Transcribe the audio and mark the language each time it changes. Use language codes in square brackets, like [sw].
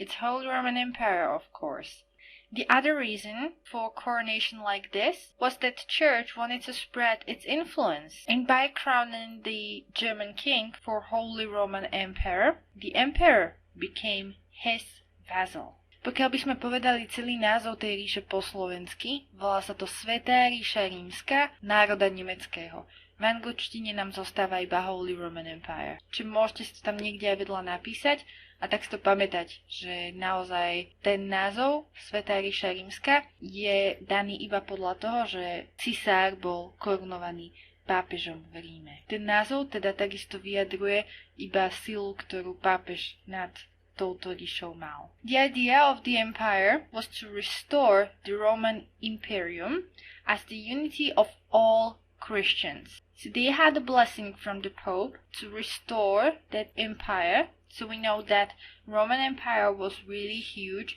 [en] It's Holy Roman Empire, of course. The other reason for a coronation like this was that the church wanted to spread its influence, and by crowning the German king for Holy Roman Emperor, the emperor became his vassal. [sk] Pokiaľ by sme povedali celý názov tej ríše po slovensky, volá sa to Svätá ríša rímska národa nemeckého. V angličtine nám zostáva iba Holy Roman Empire. Čiže môžete si to tam niekde aj vedľa napísať a tak si to pamätať, že naozaj ten názov Svätá ríša rímska je daný iba podľa toho, že cisár bol korunovaný pápežom v Ríme. Ten názov teda takisto vyjadruje iba silu, ktorú pápež nad touto ríšou mal. [en] The idea of the empire was to restore the Roman Imperium as the unity of all Christians. So they had a blessing from the Pope to restore that empire. So we know that Roman Empire was really huge.